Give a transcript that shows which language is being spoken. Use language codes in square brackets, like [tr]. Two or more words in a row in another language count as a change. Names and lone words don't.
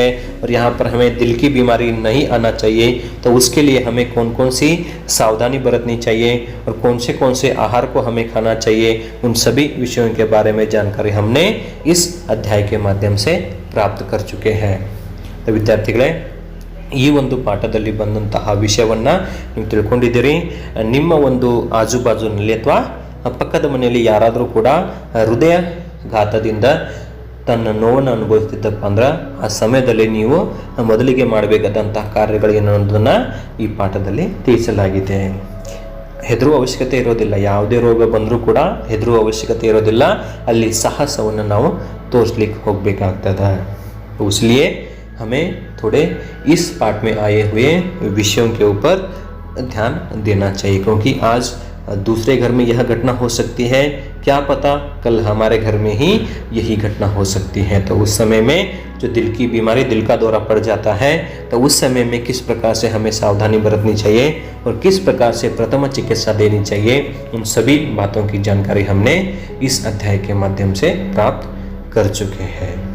[hi] और यहाँ पर हमें दिल की बीमारी नहीं आना चाहिए तो उसके लिए हमें कौन सी सावधानी बरतनी चाहिए, और कौन से आहार को हमें खाना चाहिए, उन सभी विषयों के बारे में जानकारी हमने इस अध्याय के माध्यम से प्राप्त कर चुके हैं। [kn] तो ವಿದ್ಯಾರ್ಥಿಗಳೇ, ಈ ಒಂದು ಪಾಠದಲ್ಲಿ ಬಂದಂತಹ ವಿಷಯವನ್ನು ನೀವು ತಿಳ್ಕೊಂಡಿದ್ದೀರಿ. ನಿಮ್ಮ ಒಂದು ಆಜುಬಾಜುನಲ್ಲಿ ಅಥವಾ ಪಕ್ಕದ ಮನೆಯಲ್ಲಿ ಯಾರಾದರೂ ಕೂಡ ಹೃದಯಘಾತದಿಂದ ತನ್ನ ನೋವನ್ನು ಅನುಭವಿಸ್ತಿದ್ದಪ್ಪ ಅಂದ್ರೆ ಆ ಸಮಯದಲ್ಲಿ ನೀವು ಮೊದಲಿಗೆ ಮಾಡಬೇಕಾದಂತಹ ಕಾರ್ಯಗಳು ಏನನ್ನೋದನ್ನು ಈ ಪಾಠದಲ್ಲಿ ತಿಳಿಸಲಾಗಿದೆ. ಹೆದರುವ ಅವಶ್ಯಕತೆ ಇರೋದಿಲ್ಲ. ಯಾವುದೇ ರೋಗ ಬಂದರೂ ಕೂಡ ಹೆದರುವ ಅವಶ್ಯಕತೆ ಇರೋದಿಲ್ಲ. ಅಲ್ಲಿ ಸಾಹಸವನ್ನು ನಾವು तोड़लिಕ್ಕೆ ಹೋಗಬೇಕಾಗ್ತದೆ. [hi] इसलिए हमें थोड़े इस पाठ में आए हुए विषयों के ऊपर ध्यान देना चाहिए, क्योंकि आज दूसरे घर में यह घटना हो सकती है, क्या पता कल हमारे घर में ही यही घटना हो सकती है. तो उस समय में जो दिल की बीमारी, दिल का दौरा पड़ जाता है, तो उस समय में किस प्रकार से हमें सावधानी बरतनी चाहिए और किस प्रकार से प्रथम चिकित्सा देनी चाहिए, उन सभी बातों की जानकारी हमने इस अध्याय के माध्यम से प्राप्त कर चुके हैं.